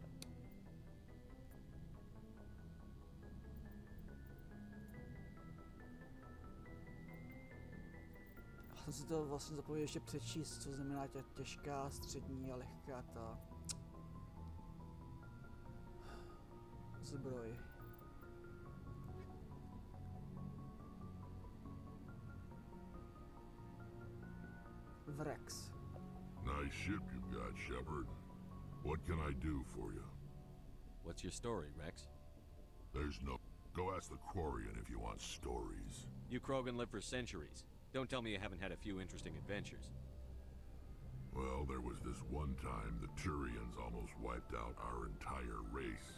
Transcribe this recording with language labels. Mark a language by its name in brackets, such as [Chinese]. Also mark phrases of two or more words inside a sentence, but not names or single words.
[Czech] Já jsem si to vlastně zapomněl ještě přečíst, co znamená těžká, střední a lehká ta zbroj. [English] Vrex. Nice ship you've got, Shepard. What can I do for you? What's your story, Rex? There's no... Go ask the Quarian if you want stories. You Krogan live for centuries. Don't tell me you haven't had a few interesting adventures. Well, there was this one time the Turians almost wiped out our entire race.